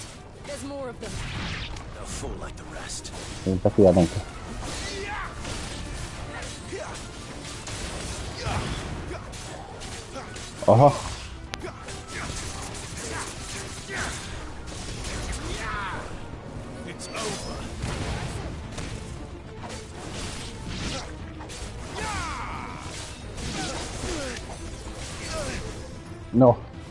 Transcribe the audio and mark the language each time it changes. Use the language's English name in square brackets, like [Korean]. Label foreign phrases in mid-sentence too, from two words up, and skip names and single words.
[English] There's more of them. They'll fall like the rest. [Finnish] Niinpä tietenkin. Oho. [English] It's over. No.